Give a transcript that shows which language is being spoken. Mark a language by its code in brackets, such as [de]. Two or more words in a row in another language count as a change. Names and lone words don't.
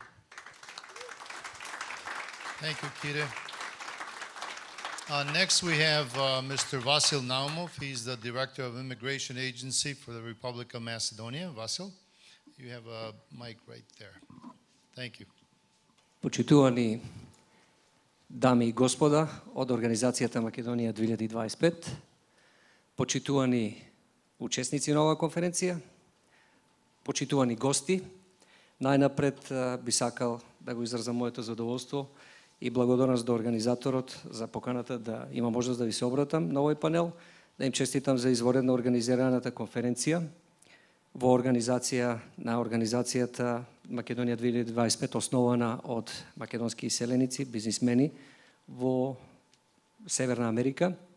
[en] Thank you, Kire. Next, we have Mr. Vasil Naumov. He's the Director of Immigration Agency for the Republic of Macedonia. Vasil, you have a mic right there. Thank you. [mk] Почитувани дами и господа од Организацијата Македонија 2025, почитувани учесници на оваа конференција, почитувани гости, најнапред би сакал да го изразам моето задоволство и благодарност до организаторот за поканата да има можност да ви се обратам на овој панел, да им честитам за изворедно организираната конференција во организација на организацијата Македонија 2025, основана од македонски иселеници, бизнисмени во Северна Америка.